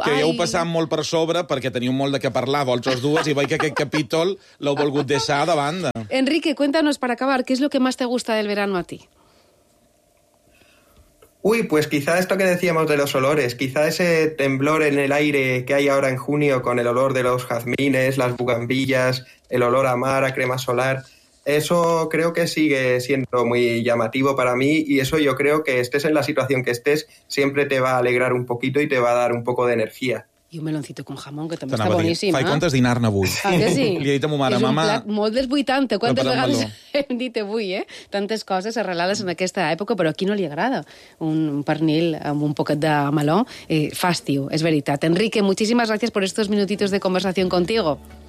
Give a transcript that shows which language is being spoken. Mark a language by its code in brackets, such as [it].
[ca] Que heu passat molt per sobre perquè teniu molt de què parlar, vols els dues, i veig que aquest capítol l'heu volgut deixar de banda. [es] Enrique, cuéntanos, [ca] per acabar, [es] ¿qué es lo que más te gusta del verano a ti? Uy, pues quizá esto que decíamos de los olores, quizá ese temblor en el aire que hay ahora en junio con el olor de los jazmines, las bugambillas, el olor a mar, a crema solar, eso creo que sigue siendo muy llamativo para mí y eso yo creo que estés en la situación que estés, siempre te va a alegrar un poquito y te va a dar un poco de energía. [ca] I un meloncito con jamón, que també està boníssim. Fai comptes dinar-ne avui. Ah, que sí? Li he dit a ma mare, és mama... És un plat molt dels 80. Quantes vegades hem dit avui, eh? Tantes coses arrelades en aquesta època, però a qui no li agrada un pernil amb un poquet de meló? Fàstio, és veritat. Enrique, moltíssimes gràcies per [es] estos minutitos [ca] de conversació contigo.